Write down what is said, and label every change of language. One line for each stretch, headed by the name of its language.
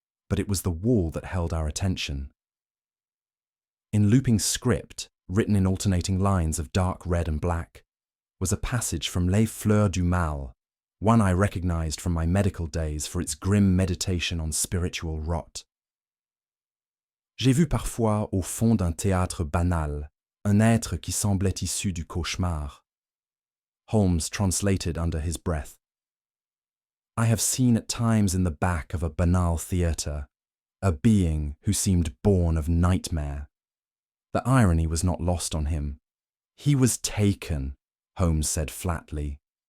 English: But it was the wall that held our attention. In looping script, written in alternating lines of dark red and black, was a passage from Les Fleurs du Mal, one I recognized from my medical days for its grim meditation on spiritual rot.
French: "J'ai vu parfois au fond d'un théâtre banal un être qui semblait issu du cauchemar."
English: Holmes translated under his breath. "I have seen at times in the back of a banal theatre a being who seemed born of nightmare." The irony was not lost on him. "He was taken," Holmes said flatly.